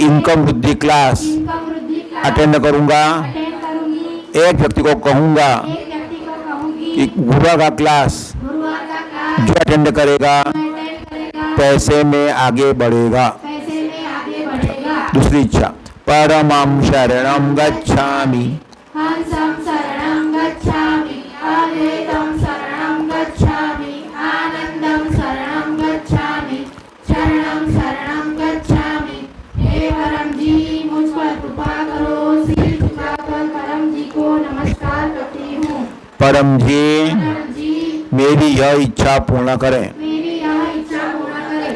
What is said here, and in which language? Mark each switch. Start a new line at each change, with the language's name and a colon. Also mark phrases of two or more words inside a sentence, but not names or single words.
Hindi: इनकम वृद्धि क्लास इनकम वृद्धि क्लास अटेंड करूंगा। अटेंड करूंगी। एक व्यक्ति को कहूंगा एक व्यक्ति को कहूंगी कि गुरुवार का क्लास गुरुवार का क्लास जो अटेंड करेगा अटेंड करेगा, पैसे में आगे बढ़ेगा। पैसे में आगे बढ़ेगा। दूसरी इच्छा,
Sanskrit: परमं शरणं गच्छामि, हंसं शरणं गच्छामि, अद्वैतं शरणं गच्छामि, आनंदं शरणं गच्छामि, शरणं शरणं गच्छामि।
Hindi: हे परम जी, मुझ पर कृपा करो। सिर झुकाकर परम जी को नमस्कार करती हूँ। परम जी परम जी, मेरी यह इच्छा पूर्ण करें। मेरी यह इच्छा पूर्ण करें।